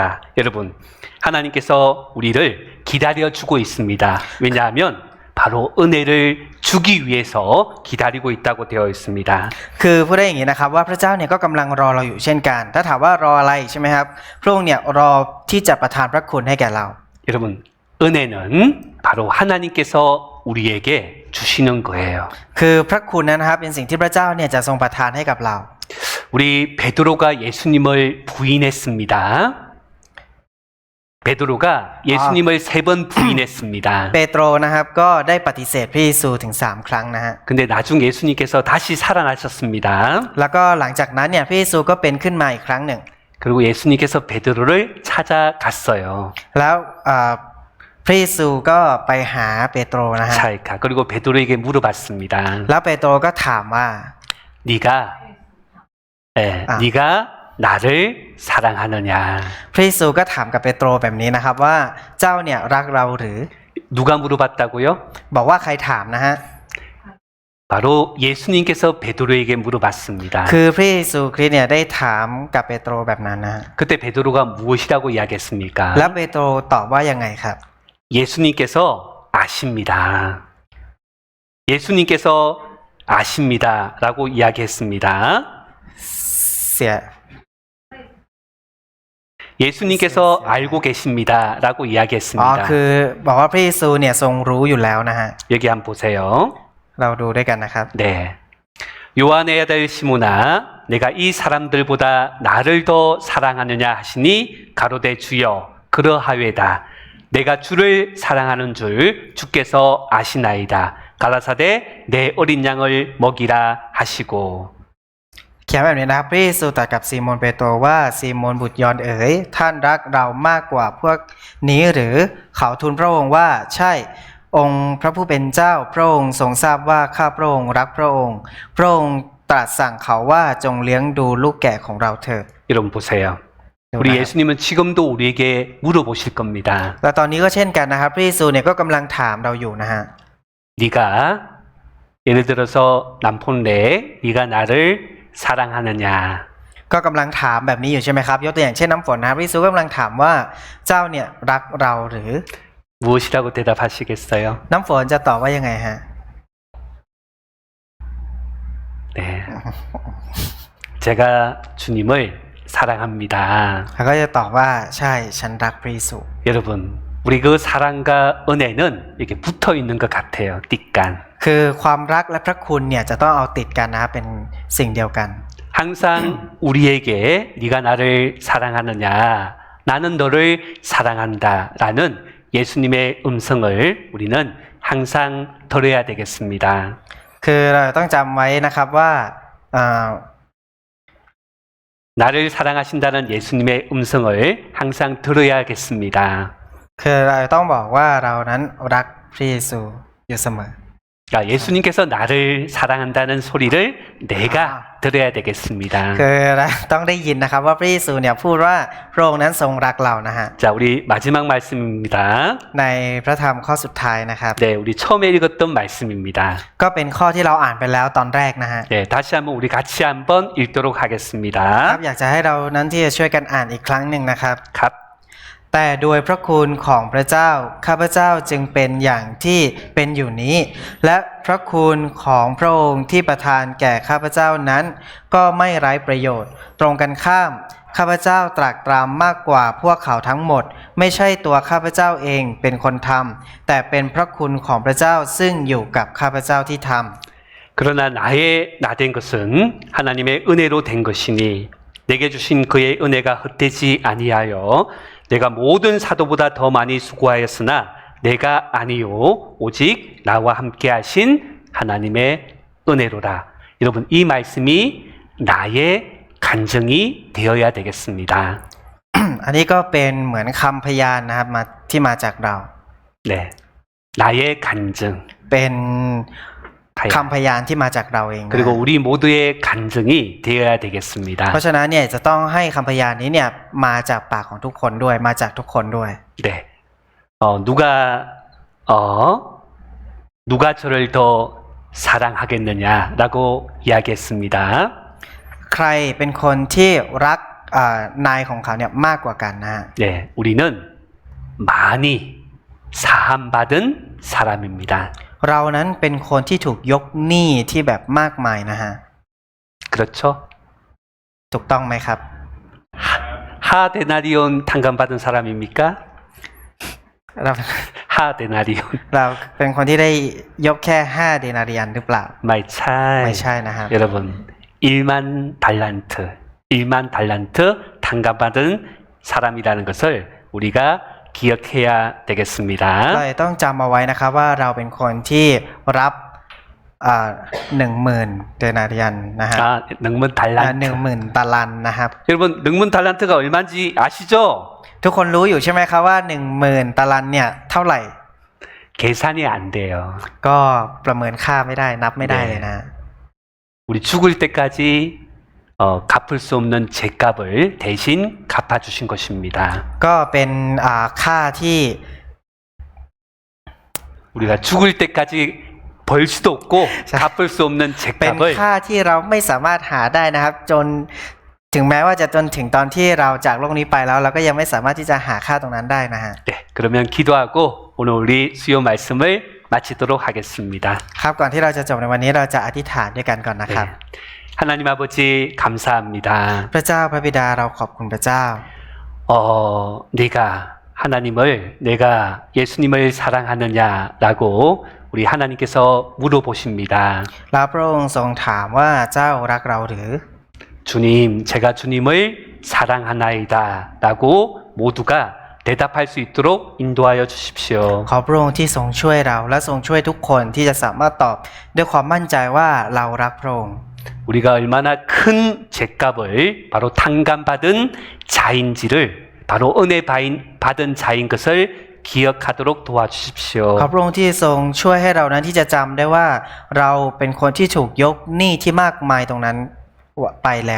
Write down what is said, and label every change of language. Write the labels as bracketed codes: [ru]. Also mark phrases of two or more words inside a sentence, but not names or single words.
[ko] 여러분, 하나님께서 우리를 기다려주고 있습니다. 왜냐하면 바로 은혜를 주기 위해서 기다리고 있다고 되어 있습니다. [th] คือพูดได้อย่างนี้นะครับว่าพระเจ้าเนี่ยก็กำลังรอเราอยู่เช่นกันถ้าถามว่ารออะไรใช่ไหมครับพระองค์เนี่ยรอที่จะประทานพระคุณให้แก่เรา [ko] 여러분, 은혜는 바로 하나님께서 우리에게 주시는 거예요. [th] คือพระคุณนั้นนะครับเป็นสิ่งที่พระเจ้าเนี่ยจะทรงประทานให้กับเรา [ko] 우리 베드로가 예수님을 부인했습니다. 베드로가 예수님을 3번 부인했습니다. [th] เปโตรนะครับก็ได้ปฏิเสธพระเยซูถึง3ครั้งนะฮะ [ko] 근데 나중 예수님께서 다시 살아나셨습니다. [th] แล้วก็หลังจากนั้นเนี่ยพระเยซูก็เป็นขึ้นมาอีกครั้งหนึ่ง [ko] 그리고 예수님께서 베드로를 찾아갔어요. [th] แล้วพระเยซูก็ไปหาเปโตรนะฮะ ใช่ค่ะ. [ko] 그리고 베드로에게 물어봤습니다. [th] แล้วเปโตรก็ถามว่า [ko] 네가 나를 사랑하느냐? [th] พระเยซูก็ถามกับเปโตรแบบนี้นะครับว่าเจ้าเนี่ยรักเราหรือ [ko] 누가 물어봤다고요? [th] บอกว่าใครถามนะฮะ [ko] 바로 예수님께서 베드로에게 물어봤습니다. [th] คือพระเยซูคริสต์เนี่ยได้ถามกับเปโตรแบบนั้นนะฮะ [ko] 그때 베드로가 무엇이라고 이야기했습니까? [th] แล้วเปโตรตอบว่ายังไงครับ [ko] 예수님께서 아십니다. 예수님께서 아십니다라고 이야기했습니다. [th] เสีย [ko] 예수님께서 알고 계십니다라고 [th] อ๋อ [ko] 이야기했습니다. [th] คือบอกว่าพระเยซูเนี่ยทรงรู้อยู่แล้วนะฮะ [ko] 여기 한번 보세요. [th] เราดูด้วยกันนะครับ [ko] 네. 요한의 아들 시몬아, 내가 이 사람들보다 나를 더 사랑하느냐 하시니 가로되 주여 그러하외다. 내가 주를 사랑하는 줄 주께서 아시나이다. 가라사대 내 어린 양을 먹이라 하시고. [th] เขียนแบบนี้นะครับพระเยซูตรัสกับซีโมนเปโตรว่าซีโมนบุตรยอนเอ๋ยท่านรักเรามากกว่าพวกนี้หรือเขาทูลพระองค์ว่าใช่องค์พระผู้เป็นเจ้าพระองค์ทรงทราบว่าข้าพระองค์รักพระองค์พระองค์ตรัสสั่งเขาว่าจงเลี้ยงดูลูกแกะของเราเถิด [ko] 여러분 보세요. 우리 예수님은 지금도 우리에게 물어보실 겁니다. [th] และตอนนี้ก็เช่นกันนะครับพระเยซูเนี่ยก็กำลังถามเราอยู่นะฮะ [ko] 네가 예를 들어서 남폰래 네가 나를 사랑하느냐 [th] ก็กำลังถามแบบนี้อยู่ใช่ไหมครับยกตัวอย่างเช่นน้ำฝนนะครับพระเยซูกำลังถามว่าเจ้าเนี่ยรักเราหรือ [ko] 무엇이라고 대답하시겠어요? [th] น้ำฝนจะตอบว่ายังไงฮะ [ko] 네. 제가 주님을 사랑합니다. [th] เขาก็จะตอบว่าใช่ฉันรักพระเยซู [ko] 여러분, 우리 그 사랑과 은혜는 이렇게 붙어 있는 것 같아요. [th] 띠깐. คือความรักและพระคุณเนี่ยจะต้องเอาติดกันนะครับเป็นสิ่งเดียวกัน [ko] 항상 우리에게 네가 나를 사랑하느냐, 나는 너를 사랑한다라는 예수님의 음성을 우리는 항상 들어야 되겠습니다. [th] คือเราต้องจำไว้นะครับว่า [ko] 나를 사랑하신다는 예수님의 음성을 항상 들어야겠습니다. [th] คือเราต้องบอกว่าเรานั้นรักพระเยซูอยู่เสมอ [ko] 그러니까 예수님께서 나를 사랑한다는 소리를 내가 들어야 되겠습니다. [th] คือเราต้องได้ยินนะครับว่าพระเยซูเนี่ยพูดว่าพระองค์นั้นทรงรักเรานะฮะ [ko] 자, 우리 마지막 말씀입니다. [th] ในพระธรรมข้อสุดท้ายนะครับ [ko] 네, 우리 처음에 읽었던 말씀입니다. [th] ก็เป็นข้อที่เราอ่านไปแล้วตอนแรกนะฮะ [ko] 네, 다시 한번 우리 같이 한번 읽도록 [th] ครับ [ko] 하겠습니다. [th] อยากจะให้เรานั้นที่จะช่วยกันอ่านอีกครั้งหนึ่งนะครับ 갑. แต่โดยพระคุณของพระเจ้าข้าพเจ้าจึงเป็นอย่างที่เป็นอยู่นี้ และพระคุณของพระองค์ที่ประทานแก่ข้าพเจ้านั้น ก็ไม่ไร้ประโยชน์ ตรงกันข้ามข้าพเจ้าตรากตรำมากกว่าพวกเขาทั้งหมด ไม่ใช่ตัวข้าพเจ้าเองเป็นคนทำแต่เป็นพระคุณของพระเจ้าซึ่งอยู่กับข้าพเจ้าที่ทำ [ko] 그러나 나의 나된 것은 하나님의 은혜로 된 것이니 내게 주신 그의 은혜가 헛되지 아니하여 내가 모든 사도보다 더 많이 수고하였으나 내가 아니요 오직 나와 함께 하신 하나님의 은혜로라. 여러분 이 말씀이 나의 간증이 되어야 되겠습니다. [th] อันนี้ก็เป็นเหมือนคำพยานนะครับที่มาจากเรา [ko] 네, 나의 간증. [th] เป็นคำพยานที่มาจากเราเองนะ [ko] 그리고 우리 모두의 간증이 되어야 되겠습니다. [th] เพราะฉะนั้นเนี่ยจะต้องให้คำพยานนี้เนี่ยมาจากปากของทุกคนด้วยมาจากทุกคนด้วย [ko] 네, 누가 저를 더 사랑하겠느냐라고 이야기했습니다. [th] ใครเป็นคนที่รักนายของเขาเนี่ยมากกว่ากันนะฮะ [ko] 네, 우리는 많이 사함받은 사람입니다. [th] เรานั้นเป็นคนที่ถูกยกหนี้ที่แบบมากมายนะฮะ [ko] 그렇죠? [th] ถูกต้องไหมครับ [ko] 하데나리온 탕감받은 사람입니까? [th] เรา [ko] 하데나리온 [th] เราเป็นคนที่ได้ยกแค่5เดนาเรียนหรือเปล่า ไม่ใช่ ไม่ใช่ นะครับ [ko] 여러분 1만 달란트 탕감받은 사람이라는 것을 우리가 기억해야 되겠습니다. [th] เราต้องจำเอาไว้นะครับว่าเราเป็นคนที่รับ10,000เดนาเรียนนะฮะ [ko] 능문 달란트. [th] 10,000 ตาลันนะครับ [ko] 여러분 능문 달란트가 얼마인지 아시죠? [th] ทุกคนรู้อยู่ใช่ไหมครับว่า 10,000 ตาลันเนี่ยเท่าไหร่ [ko] 계산이 안 돼요. [th] ก็ประเมินค่าไม่ได้นับไม่ได้เลยนะ [ko] 우리 죽을 때까지 갚을 수 없는 죄값을 대신 갚아주신 것입니다. [th] ก็เป็นค่าที่ [ko] 우리가 죽을 때까지 벌 수도 없고 자. 갚을 수 없는 [th] เป็น [ko] 죄값을 [th] ค่าที่เราไม่สามารถหาได้นะครับ จนถึงแม้ว่าจะจนถึงตอนที่เราจากโลกนี้ไปแล้วเราก็ยังไม่สามารถที่จะหาค่าตรงนั้นได้นะฮะ [ko] 네, 그러면 기도하고 오늘 우리 수요 말씀을 마치도록 하겠습니다. [th] ครับก่อนที่เราจะจบในวันนี้เราจะอธิษฐานด้วยกันก่อนนะครับ [ko] 네. 하나님 아버지 감사합니다. [th] พระเจ้าพระบิดาเราขอบคุณพระเจ้า [ko] 네가 하나님을 내가 예수님을 사랑하느냐라고 우리 하나님께서 물어보십니다. [th] แล้วพระองค์ทรงถามว่าเจ้ารักเราหรือ [ko] 주님, 제가 주님을 사랑하나이다라고 모두가 대답할 수 있도록 인도하여 주십시오. [th] ขอพระองค์ที่ทรงช่วยเราและทรงช่วยทุกคนที่จะสามารถตอบด้วยความมั่นใจว่าเรารักพระองค์ [ko] 우리가 얼마나 큰 죄값을 바로 탕감받은 자인지를 바로 은혜 받은 자인 것을 기억하도록 도와주십시오. [th] ขอพระองค์ที่ทรงช่วยให้เรานั้นที่จะจำได้ว่าเราเป็นคนที่ถูกยกหนี้ที่มากมายตรงนั้นไปแล้ว